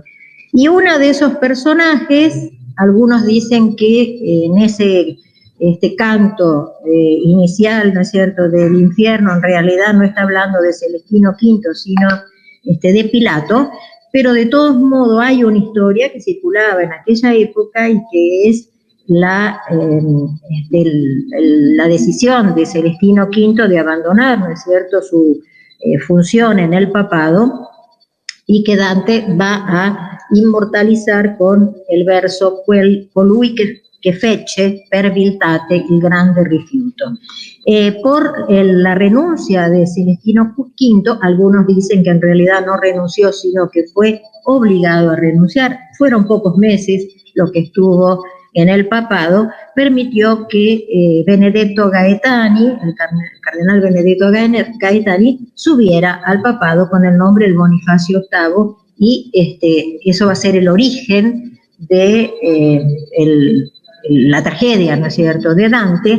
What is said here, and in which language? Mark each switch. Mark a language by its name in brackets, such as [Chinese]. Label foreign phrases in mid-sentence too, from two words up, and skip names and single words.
[Spanish] Y uno de esos personajes, algunos dicen que en ese canto inicial, ¿no es cierto?, del infierno, en realidad no está hablando de Celestino V, sino de Pilato, pero de todos modos hay una historia que circulaba en aquella época y que es la decisión de Celestino V de abandonar, ¿no es cierto?, su función en el papado, y que Dante va a inmortalizar con el verso [Italian] colui che fece per viltate il grande rifiuto. [Spanish] Por la renuncia de Celestino V, algunos dicen que en realidad no renunció, sino que fue obligado a renunciar, fueron pocos meses lo que estuvo en el papado, permitió que Benedetto Gaetani, el cardenal Benedetto Gaetani, subiera al papado con el nombre de Bonifacio VIII, y eso va a ser el origen de la tragedia, ¿no es cierto?, de Dante.